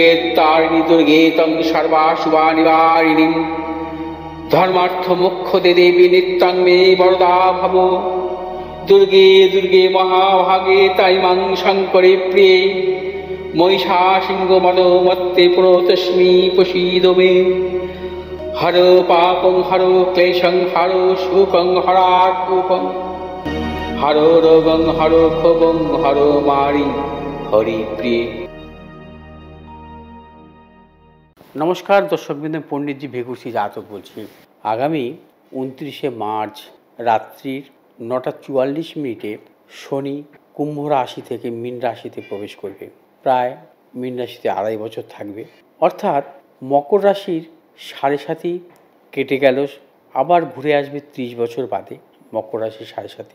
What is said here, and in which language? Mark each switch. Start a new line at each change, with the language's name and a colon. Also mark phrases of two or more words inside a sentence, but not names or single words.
Sanskrit: तारिणी दुर्गे तं सर्वाशुभानिवारिणीं धर्मार्थ मोक्षदे देवी नित्यं मे वरदा भव दुर्गे दुर्गे महाभागे ताइमां शङ्करे प्रिये महिषासिंहमदोमत्ते प्रणतोऽस्मि प्रसीद मे हर पापं हर क्लेशं हर शोकं हरात्मकं हरो रोगं हरो क्षोभं हरो मारि हरि प्रिय।
Bangla: নমস্কার দর্শকবৃন্দ, পণ্ডিতজি ভেগুসী জাতক বলছি। আগামী 29 মার্চ রাত্রির 9:44 শনি কুম্ভ রাশি থেকে মীন রাশিতে প্রবেশ করবে। প্রায় মীন রাশিতে 2.5 বছর থাকবে, অর্থাৎ মকর রাশির 7.5 কেটে গেল, আবার ঘুরে আসবে 30 বছর বাদে মকর রাশির 7.5।